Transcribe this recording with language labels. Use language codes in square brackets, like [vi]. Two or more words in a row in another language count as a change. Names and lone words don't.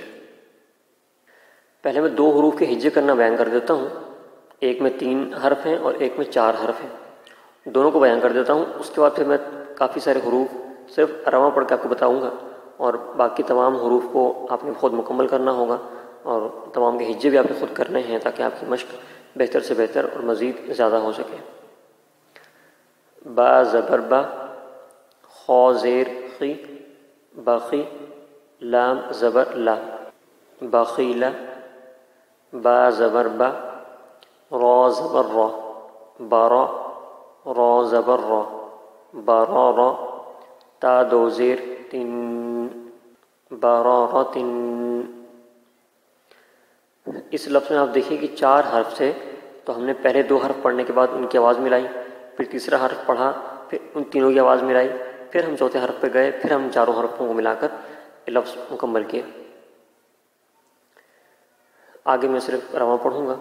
[ur] پہلے میں 2 حروف کے ہجے کرنا بیان کر دیتا ہوں، ایک میں 3 حرف ہیں اور ایک میں 4 حرف ہیں، دونوں کو بیان کر دیتا ہوں۔ اس کے بعد پھر میں کافی سارے حروف صرف رواں پڑھ کے آپ کو بتاؤں گا، اور باقی تمام حروف کو آپ نے خود مکمل کرنا ہوگا، اور تمام کے ہجے بھی آپ نے خود کرنے ہیں تاکہ آپ کی مشق بہتر سے بہتر اور مزید زیادہ ہو سکے۔ با زبر با، خا زیر خی، باخی، لام زبر لا، باخیلا، با زبر با، را زبر را، بارا، را زبر را، بارارا، تا دو زیر تن، بارارتن۔ اس لفظ میں آپ دیکھیں کہ 4 حرف تھے، تو ہم نے پہلے 2 حرف پڑھنے کے بعد ان کی آواز ملائی، پھر تیسرا حرف پڑھا، پھر ان تینوں کی آواز ملائی، پھر ہم چوتھے حرف پہ گئے، پھر ہم چاروں حرفوں کو ملا کر یہ لفظ مکمل کیا۔ آگے میں صرف رواں پڑھوں گا۔